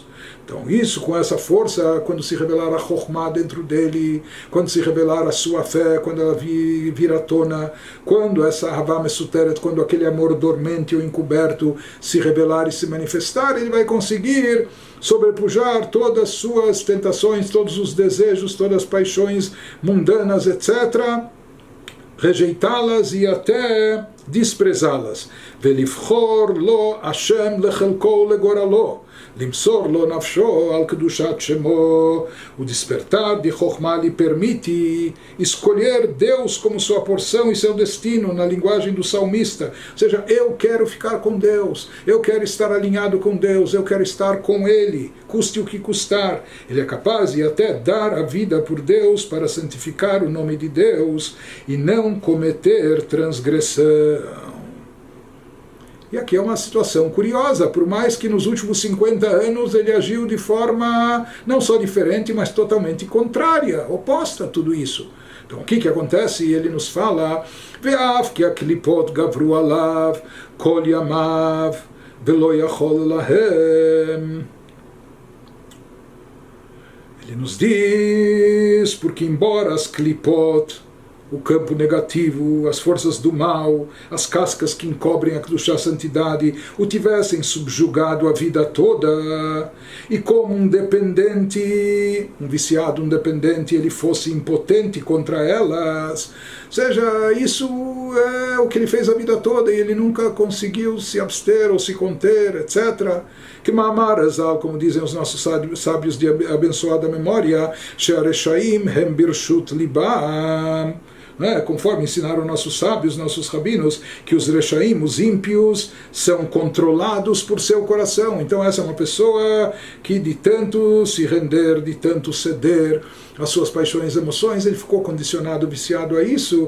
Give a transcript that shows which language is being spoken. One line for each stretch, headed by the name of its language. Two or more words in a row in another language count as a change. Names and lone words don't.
Portuguese: Então isso, com essa força, quando se revelar a Chokhmah dentro dele, quando se revelar a sua fé, quando ela vir à tona, quando essa
Hebrew: אהבה מסותרת,
Portuguese: quando aquele amor dormente ou encoberto se revelar e se manifestar, ele vai conseguir sobrepujar todas as suas tentações, todos os desejos, todas as paixões mundanas, etc. rejeitá-las e até desprezá-las.
Hebrew: ולבחור לו ה' לחלקו לגורלו. למסור לו נפשו על קדושת שמו.
Portuguese: O despertar de Chokhmah lhe permite escolher Deus como sua porção e seu destino, na linguagem do salmista. Ou seja, eu quero ficar com Deus, eu quero estar alinhado com Deus, eu quero estar com Ele, custe o que custar. Ele é capaz de até dar a vida por Deus para santificar o nome de Deus e não cometer transgressão. E aqui é uma situação curiosa, por mais que nos últimos 50 anos ele agiu de forma não só diferente, mas totalmente contrária, oposta a tudo isso. Então o que acontece? Ele nos fala,
Hebrew: ואף כי הקליפות גברו עליו כל ימיו ולא יכול להם.
Portuguese: Ele nos diz, porque embora as klipot, o campo negativo, as forças do mal, as cascas que encobrem a Kedushá, a santidade, o tivessem subjugado a vida toda, e como um dependente, um viciado, um dependente, ele fosse impotente contra elas. Ou seja, isso é o que ele fez a vida toda, e ele nunca conseguiu se abster ou se conter, etc. Que
Hebrew: מאמר רז"ל,
Portuguese: como dizem os nossos sábios de abençoada memória,
Hebrew: שהרשעים הם ברשות לבם,
Portuguese: conforme ensinaram nossos sábios, nossos rabinos, que os Reshaim, os ímpios, são controlados por seu coração. Então essa é uma pessoa que de tanto se render, de tanto ceder às suas paixões e emoções, ele ficou condicionado, viciado a isso.